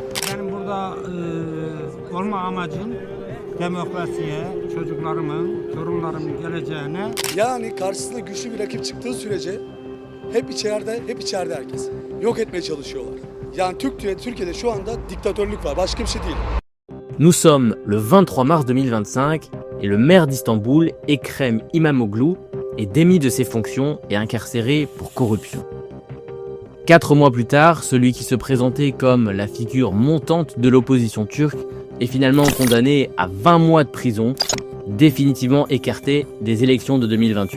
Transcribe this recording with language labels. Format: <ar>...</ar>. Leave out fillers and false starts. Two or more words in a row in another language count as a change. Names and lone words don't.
<tr>Benim burada olma amacım demokrasiye, çocuklarımın, torunlarımın geleceğine. Yani karşısında güçlü bir rakip çıktığı sürece hep içeride herkes. Yok etmeye çalışıyorlar. Yani Türkiye'de şu anda diktatörlük var. Başka bir şey değil.</tr> <fr>Nous sommes le 23 mars 2025 et le maire d'Istanbul, Ekrem İmamoğlu, est démis de ses fonctions et incarcéré pour corruption. 4 mois plus tard, celui qui se présentait comme la figure montante de l'opposition turque est finalement condamné à 20 mois de prison, définitivement écarté des élections de 2028.</fr>